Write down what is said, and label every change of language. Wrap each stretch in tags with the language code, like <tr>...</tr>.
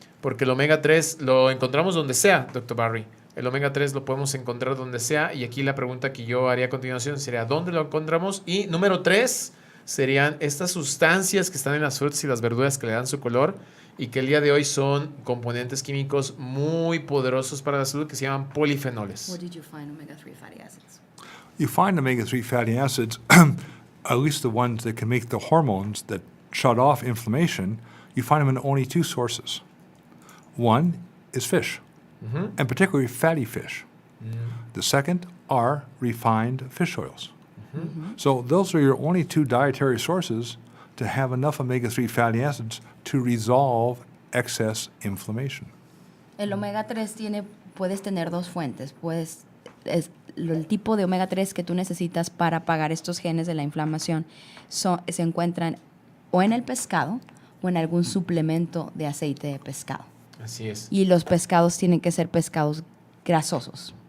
<es>Porque el omega 3 lo encontramos donde sea, Dr. Barry. El omega 3 lo podemos encontrar donde sea. Y aquí la pregunta que yo haría a continuación sería, ¿dónde lo encontramos? Y número 3 serían estas sustancias que están en las frutas y las verduras que le dan su color y que el día de hoy son componentes químicos muy poderosos para la salud que se llaman polifenoles.</es> <en>Where did you find omega-3 fatty acids? You find omega-3 fatty acids, at least the ones that can make the hormones that shut off inflammation, you find them in only 2 sources. One is fish, and particularly fatty fish. The second are refined fish oils. So those are your only 2 dietary sources to have enough omega-3 fatty acids to resolve excess inflammation.</en> <es>El omega 3 puedes tener 2 fuentes. El tipo de omega 3 que tú necesitas para apagar estos genes de la inflamación se encuentran o en el pescado o en algún suplemento de aceite de pescado. Así es. Y los pescados tienen que ser pescados grasosos.</es>